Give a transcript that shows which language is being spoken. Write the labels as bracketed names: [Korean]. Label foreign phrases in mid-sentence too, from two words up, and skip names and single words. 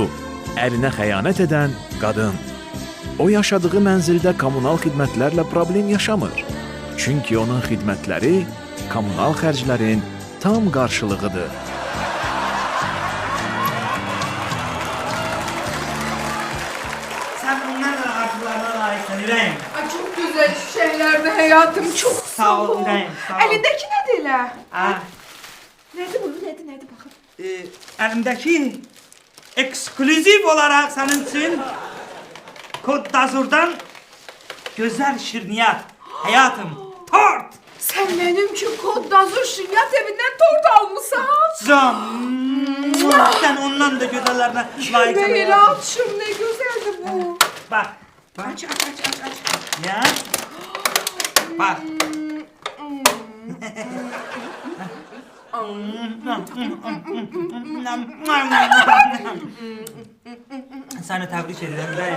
[Azerbaijani] Ərinə xəyanət edən qadın. O yaşadığı mənzildə kommunal xidmətlərlə problem yaşamır. Çünki onun xidmətləri kommunal xərclərin tam qarşılığıdır. Sən onlarla arzularına layıqsın, ürəyim. [Turkish] Ay çok güzel şeylerdi hayatım, çok [Azerbaijani] Sağ ol, ürəyim, sağ ol. [Turkish] Elindeki ne dile? Ha, Nerede bu? Nerede bakın. [Azerbaijani] əlimdəki ekskluziv olaraq sənin üçün Kod Dazur'dan gözəl şirniyyat, həyatım. Tort! [Turkish] Sen benim için Kod Dazur Şinyat evinden tort almışsın. Sen ondan da güzellerine layıksın. Meyratçım ne güzeldi bu. Bak. Aç. Ya. Bak. Seni tebrik ederim ben.